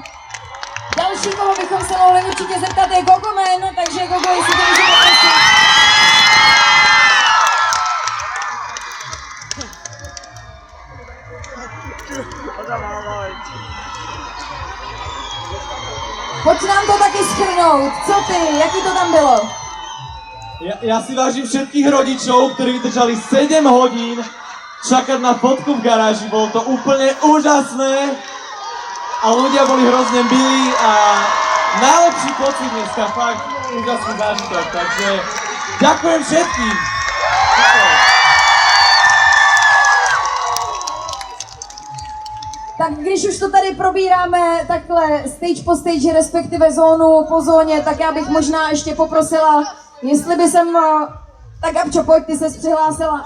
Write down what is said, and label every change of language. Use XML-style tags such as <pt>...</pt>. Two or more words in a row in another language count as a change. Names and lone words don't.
<cs>Další, koho bychom se mohli určitě zeptat, je Gogomen, takže Gogo, jestli to můžete prosím. Pojď nám to taky shrnout, co ty, jaký to tam bylo?</cs> <sk>Ja si vážim všetkých rodičov, ktorí vydržali 7 hodín čakať na fotku v garáži. Bolo to úplne úžasné a ľudia boli hrozne milí a najlepší pocit dneska, fakt úžasný zážitok. Takže ďakujem všetkým.</sk> <cs>Tak když už to tady probíráme takhle stage po stage, respektive zónu po zóně, tak já bych možná ještě poprosila, jestli by jsem... Tak Gabčo, pojď, ty ses přihlásila.</cs>